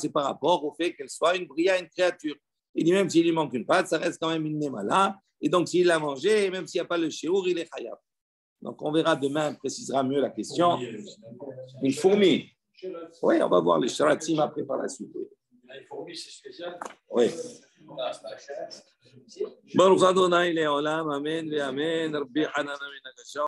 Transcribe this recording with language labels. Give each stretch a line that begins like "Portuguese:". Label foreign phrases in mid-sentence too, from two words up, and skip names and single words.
French: C'est par rapport au fait qu'elle soit une bria, une créature. Il dit même s'il lui manque une patte, ça reste quand même une nemala. Et donc, s'il l'a mangé, même s'il n'y a pas le shiur, il est chayab. Donc, on verra demain, on précisera mieux la question. Une fourmi. Oui, on va voir les sharatim après par la suite. Une fourmi, c'est spécial. Oui.
Hebrew: ברוך אדוני לעולם, אמן ואמן. רבי חנן אמן.